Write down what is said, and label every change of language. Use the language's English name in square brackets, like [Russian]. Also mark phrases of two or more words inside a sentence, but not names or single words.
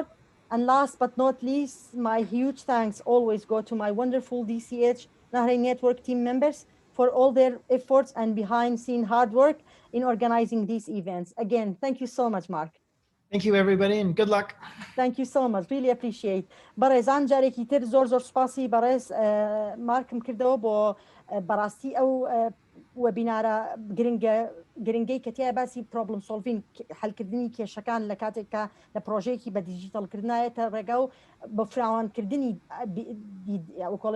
[English] And last but not least, my huge thanks always go to my wonderful DCH Nahrain Network team members for all their efforts and behind-scene hard work in organizing these events. Again, thank you so much, Mark. Thank you, everybody, and good luck. Thank you so much. Really appreciate. [Central Kurdish] بەڕێز جارێکی تر زۆر سپاسی بەڕێز مارکم کردەوە بۆ بەڕاستی ئەو وەبینارە گرنگەی کە تیا باسی [English] problem solving [Central Kurdish] حەلکردنی کێشەکان لە کاتێککە لە پرۆژەیەکی بە دیجیتالکردنایەتە ڕێگا و بە فراوانکردنی ئەوکۆڵە